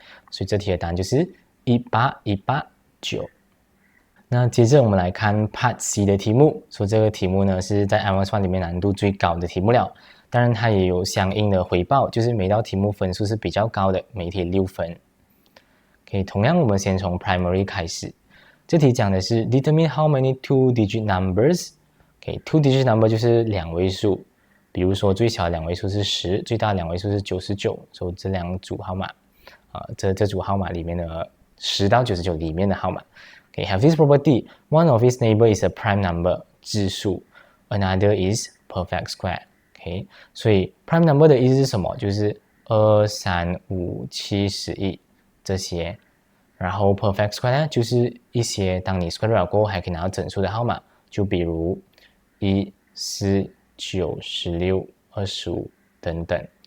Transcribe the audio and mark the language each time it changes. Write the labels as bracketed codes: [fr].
[zh] 所以这题的答案就是18189。那接着我们来看 Part C 的题目，说这个题目呢是在 IMS1 里面难度最高的题目了。当然它也有相应的回报，就是每道题目分数是比较高的，每题6分。 OK， 同样我们先从 Primary 开始。这题讲的是 [en] Determine how many two-digit numbers。OK， two-digit number [zh] 就是2位数。比如说最小的2位数是10，最大的2位数是99，所以这2组号码这组号码里面的10到99里面的号码。 [en] Okay, have this property. One of its neighbor is a prime number 质数 ，another is perfect square. [zh] Okay， 所以 prime number 的意思是什么？就是2、3、5、7、11这些。然后 perfect square 呢，就是一些当你 square 了过后还可以拿到整数的号码，就比如1、4、9、16、25等等。